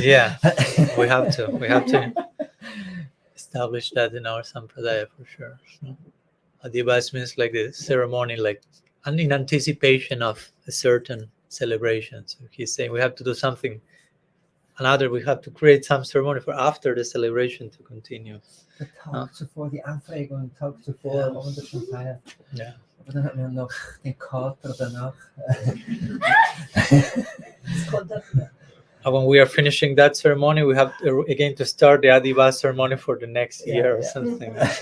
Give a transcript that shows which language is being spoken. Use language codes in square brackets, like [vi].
[en] Yeah, we have to establish that in our sampradaya for sure. Adivas means like the ceremony, like in anticipation of a certain celebration. So he's saying we have to do something. We have to create some ceremony for after the celebration to continue. [de] De tag zuvor, die Aufregung, Tag zuvor, wo man das schon feiert. Ja. Aber dann hat man noch den Kater danach. [en] When we are finishing that ceremony, we have to, again to start the Adivas ceremony for the next year or something.